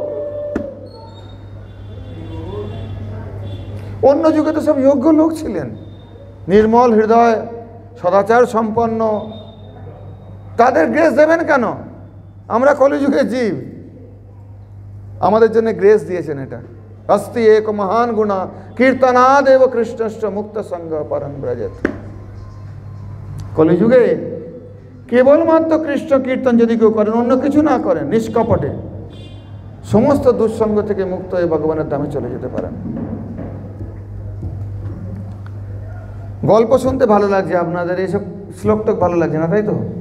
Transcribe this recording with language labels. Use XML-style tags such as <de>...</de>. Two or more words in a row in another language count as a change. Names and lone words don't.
<bn>অন্য যুগে তো সব যোগ্য লোক ছিলেন, নির্মল হৃদয়, সদাচার সম্পন্ন, তাদের গ্রেস দেবেন কেন? আমরা কলিযুগে জীব, আমাদের জন্য গ্রেস দিয়েছেন।</bn> <sa>এটা अस्ति एक महान गुणा কীর্তনাদেব কৃষ্ণস্য মুক্ত সংঘ পরম ব্রজেত।</sa> <bn>কলিযুগে কেবলমাত্র কৃষ্ণ কীর্তন যদি কেউ করেন, অন্য কিছু না করেন, নিষ্কপটে, সমস্ত দুঃসঙ্গ থেকে মুক্ত হয়ে ভগবানের ধামে চলে যেতে পারেন। গল্প শুনতে ভালো লাগছে আপনাদের, এইসব শ্লোকটক ভালো লাগছে না, তাই তো?</bn>